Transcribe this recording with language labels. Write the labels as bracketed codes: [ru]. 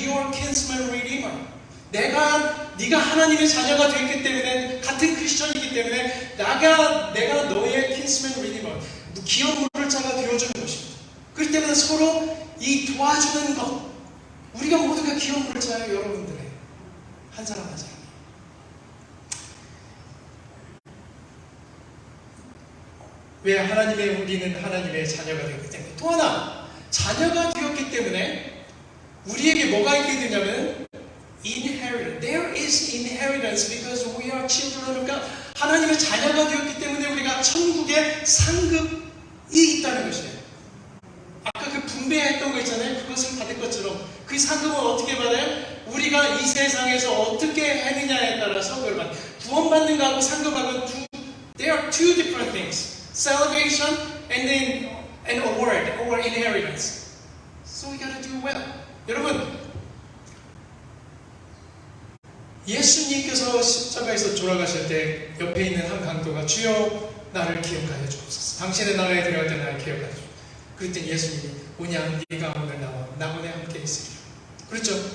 [en] your kinsman redeemer. [ko] 네가 하나님의 자녀가 되었기 때문에, 같은 크리스천이기 때문에 내가 너의 kinsman redeemer, 기업 물을 자가 되어주는 것입니다. 그렇기 때문에 서로 이 도와주는 것, 우리가 모두가 기업 물을 자예요. 여러분들의 한 사람 한 사람. 왜? 우리는 하나님의 자녀가 되었기 때문에. 또 하나, 자녀가 되었기 때문에 우리에게 뭐가 있게 되냐면 inheritance. [en] There is inheritance because we are children of God. [ko] 하나님의 자녀가 되었기 때문에 우리가 천국의 상급이 있다는 것이에요. 아까 그 분배했던 거 있잖아요. 그것을 받을 것처럼 그 상급은 어떻게 받아요? 우리가 이 세상에서 어떻게 했느냐에 따라서 그걸 받아요. 구원받는 거하고 상급하고 [en] they are two different things. Salvation and then an award or inheritance. So we gotta do well. [ko] 여러분, 예수님께서 십자가에서 돌아가실 때 옆에 있는 한 강도가 주여 나를 기억하여 주옵소서. 당신의 나라에 들어갈 때 나를 기억하여 주옵소서. 그랬더니 예수님이 오냐 네가 오늘 나와 나무에 함께 있으리라. 그렇죠?